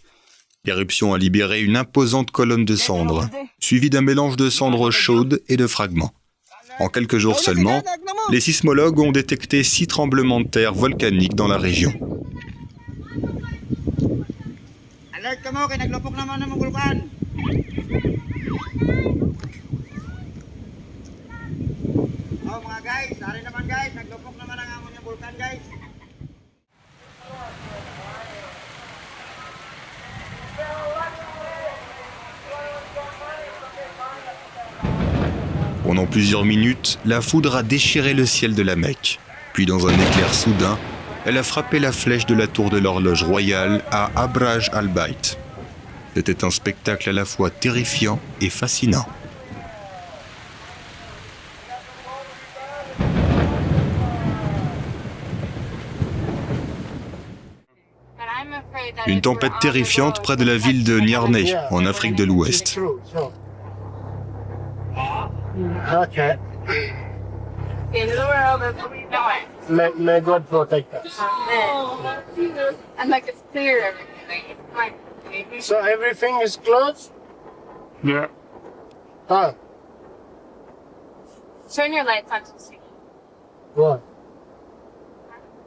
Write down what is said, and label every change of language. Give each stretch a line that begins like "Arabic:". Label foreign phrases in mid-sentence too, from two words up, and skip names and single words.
French: L'éruption a libéré une imposante colonne de cendres, suivie d'un mélange de cendres chaudes et de fragments. En quelques jours seulement, les sismologues ont détecté 6 tremblements de terre volcaniques dans la région.
Hiligaynon: Alert ka mo, kay naglupok naman ng vulkan. Oh mga guys, sorry naman guys, naglupok naman ang amon yung vulkan guys.
French: Pendant plusieurs minutes, la foudre a déchiré le ciel de la Mecque. Puis dans un éclair soudain, elle a frappé la flèche de la tour de l'horloge royale à Abraj al-Bayt. C'était un spectacle à la fois terrifiant et fascinant. Une tempête terrifiante près de la ville de Niamey, en Afrique de l'Ouest.
English: Okay. May God protect us. And like it's clear everything. Like, So everything is closed? Yeah. Huh? turn your lights on to see. What?